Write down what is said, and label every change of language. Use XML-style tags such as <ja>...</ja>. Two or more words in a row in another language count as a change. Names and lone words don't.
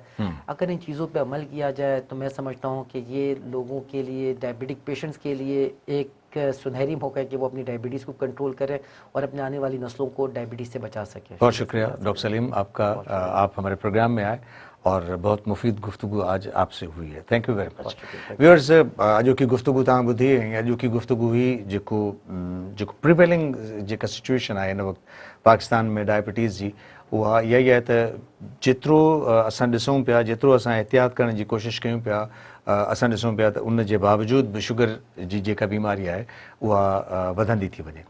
<ur>اگر ان چیزوں پہ عمل کیا جائے تو میں سمجھتا ہوں کہ یہ لوگوں کے لیے,</ur> <en>diabetic patients</en> <ur>کے لیے ایک سنہری موقع ہے کہ وہ اپنی ڈائبٹیز کو کنٹرول کریں اور اپنے آنے والی نسلوں کو ڈائبٹیز سے بچا سکیں. بہت شکریہ ڈاکٹر سلیم آپ کا, آپ ہمارے پروگرام میں آئے اور بہت مفید گفتگو آج آپ سے ہوئی ہے.</ur> <en>Thank you very much.</en> <ur>ویورز,</ur> <sd>अॼु की गुफ़्तगू तव्हां ॿुधी ऐं अॼु की गुफ़्तगू हुई जेको प्रिवेलिंग जेका सिचुएशन आहे हिन वक़्तु पाकिस्तान में डायबिटीज़ जी, उहा इहा ई आहे त जेतिरो असां ॾिसूं पिया, जेतिरो असां एहतियात करण जी कोशिशि कयूं पिया, असां ॾिसूं पिया त उन जे बावजूद बि शुगर जी जेका बीमारी आहे उहा वधंदी थी वञे.</sd>